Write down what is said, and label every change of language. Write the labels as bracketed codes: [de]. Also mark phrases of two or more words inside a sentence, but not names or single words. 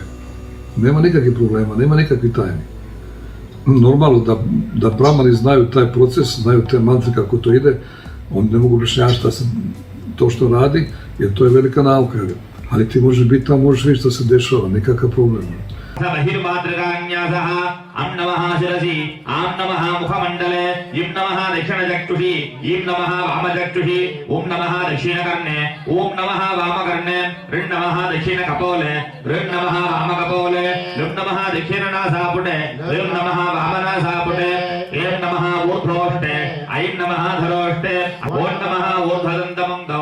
[bs] Nema nikakvih problema, nema nikakvih tajni. Normalno da brahmani znaju taj proces, znaju te mantre kako to ide, oni ne mogu objašnjavati šta se to što radi, jer to je velika nauka. Ali ti možeš biti tamo, možeš vidjeti šta se dešava, nikakav problem. [sa] अं नमः शिरसि, अं नमः मुखमण्डले, इं नमः दक्षिणचक्षुषि, इं नमः वामचक्षुषि, ओं नमः दक्षिणकर्णे, ओं नमः वामकर्णे, रिं नमः दक्षिणकपोले, रिं नमः वामकपोले, लिं नमः दक्षिणनासापुटे, लिं नमः वामनासापुटे, एं नमः ऊर्ध्वोष्ठे, ऐं नमः अधरोष्ठे, ओं नमः ऊर्ध्वदन्तमण्डो,